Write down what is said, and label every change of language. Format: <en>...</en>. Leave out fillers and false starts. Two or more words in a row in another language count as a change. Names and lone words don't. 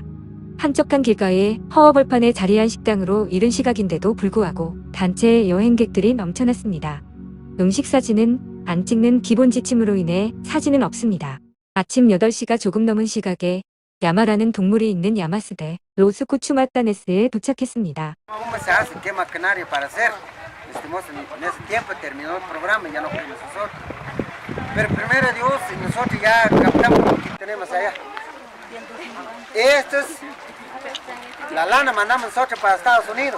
<ko>한적한 길가에 허허벌판에 자리한 식당으로 이른 시각인데도 불구하고 단체 여행객들이 넘쳐났습니다. 음식 사진은 안 찍는 기본 지침으로 인해 사진은 없습니다. 아침 8시가 조금 넘은 시각에 야마라는 동물이 있는 야마스대 로스쿠추마타네스에 도착했습니다.</ko> <es>En ese tiempo terminó el programa y ya no fuimos nosotros. Pero primero Dios, nosotros ya captamos lo que tenemos allá. Esto es la lana, mandamos nosotros para Estados Unidos.</es>